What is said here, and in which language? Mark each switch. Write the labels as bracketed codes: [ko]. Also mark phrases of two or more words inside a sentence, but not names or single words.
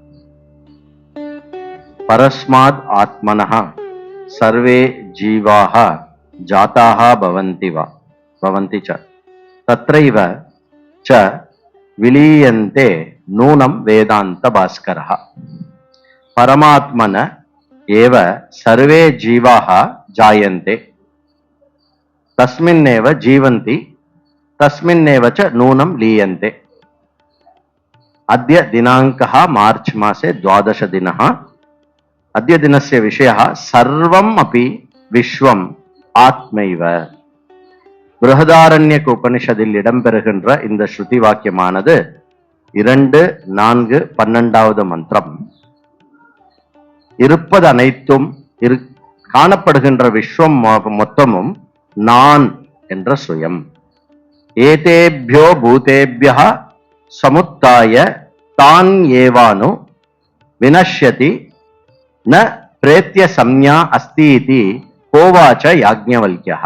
[sa] परस्मात् आत्मनः सर्वे जीवाः जाताः भवन्ति च तत्रैव च विलीयन्ते नूनं वेदान्त भास्करः. परमात्मन एव सर्वे जीवाः जायन्ते तस्मिन्नेव जीवन्ति तस्मिन्नेव च नूनं लीयन्ते. अद्य दिनाङ्कः मार्च मासे 12 दिनः. अद्य दिनस्य विषयः सर्वम् अपि विश्वम् आत्मैव. [ta] बृहदारण्यक उपनिषदिல் இடம்பெறுகின்ற இந்த ஸ்ருதி வாக்கியமானது 2, 4, 12வது மந்திரம். இருப்பது அனைத்தும் காணப்படுகின்ற விஸ்வம் மொத்தமும் நான் என்ற சுயம். [sa] एतेभ्यो भूतेभ्यः समुत्थाय तान् एवानु विनश्यति न प्रेत्य संज्ञा अस्ति इति होवाच याज्ञवल्क्यः.